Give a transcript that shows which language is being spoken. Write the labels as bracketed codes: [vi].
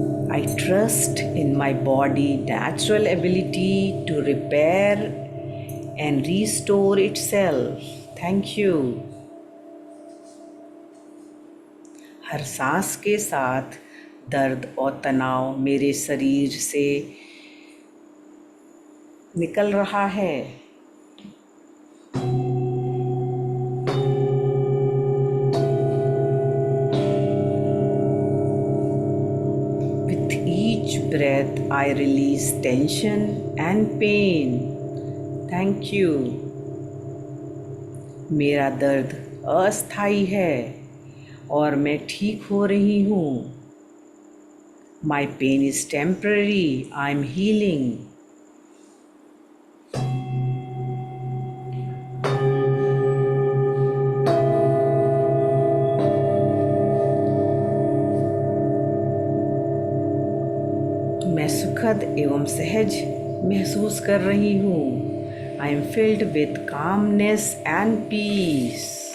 [en] I trust in my body natural ability to repair and restore itself. Thank you. [hi] हर सांस के साथ दर्द और तनाव मेरे शरीर से निकल रहा है। [en] With each breath, I release tension and pain. Thank you. [hi] मेरा दर्द अस्थायी है और मैं ठीक हो रही हूँ। [en] My pain is temporary. I'm healing. [hi] मैं सुखद एवं सहज महसूस कर रही हूँ। [en] I am filled with calmness and peace.